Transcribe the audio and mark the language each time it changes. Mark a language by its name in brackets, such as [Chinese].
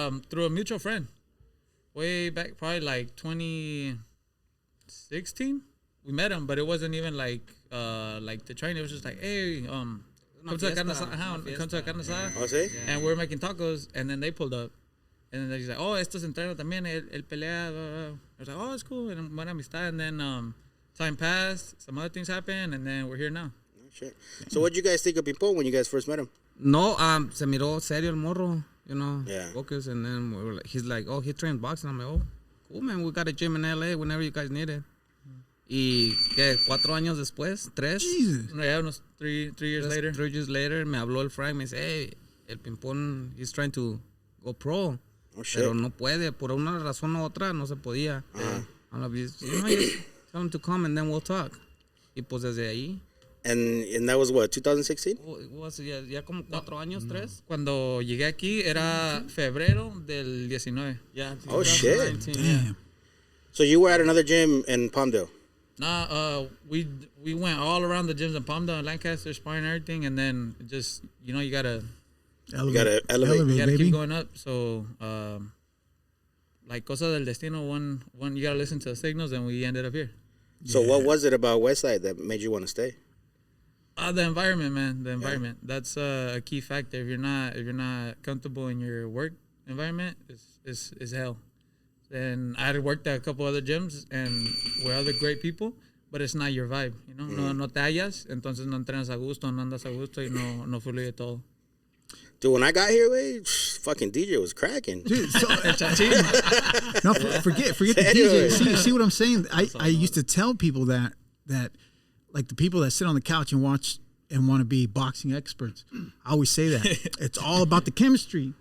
[English] Through a mutual friend, way back, probably like 2016. We met him, but it wasn't even like the train. It was just like, hey, come to a carne asada. Oh, see? And we're making tacos, and then they pulled up. And then he's like, [Spanish] "Oh, esto es entreno también, él pelea." [English] Blah, blah. I was like, "Oh, it's cool." And [Spanish] buena amistad. [English] And then time passed, some other things happened, and then we're here now. Shit. So what did you guys think of Pin Pon when you guys first met him? [Spanish] No, se miró serio el morro, [English] you know, Yeah. focus, and then we were like, he's like, oh, he trains boxing. I'm like, oh, cool, man, we got a gym in LA whenever you guys need it. [Spanish] Y que 4 años después, 3. [English] Jesus. Yeah, [Spanish] unos [English] 3 years later. 3 years later, [Spanish] me habló el Frank, me dice, [English] hey, el Pin Pon, he's trying to go pro. Oh shit. [Spanish] Pero no puede, por una razón u otra, no se podía. [English] I'm like, just tell him to come and then we'll talk. [Spanish] Y pues desde ahí. [English] And that was what, 2016? [Spanish] Ya como 4 años, 3. Cuando llegué aquí era febrero del 19. [English] Yeah. Oh shit. 2019, Damn. So you were at another gym in Palmdale? Nah, we went all around the gyms in Palmdale, Lancaster, sparring, everything, and then just you gotta Elevate. you gotta baby. keep going up. So like [Spanish] cosa del destino, [English] one you gotta listen to the signals, and we ended up here. So what was it about Westside that made you want to stay? The environment, man. The environment. That's a key factor. If you're not comfortable in your work environment, it's hell. And I had worked at a couple other gyms and with other great people, but it's not your vibe, you know. [Spanish] No te hallas, entonces no entrenas a gusto, no andas a gusto y no fluye todo. [English] Dude, when I got here, fucking DJ was cracking. Dude, so, no, forget the Anyway. DJ. See what I'm saying? I used to tell people that like the people that sit on the couch and watch and want to be boxing experts, I always say that it's all about the chemistry.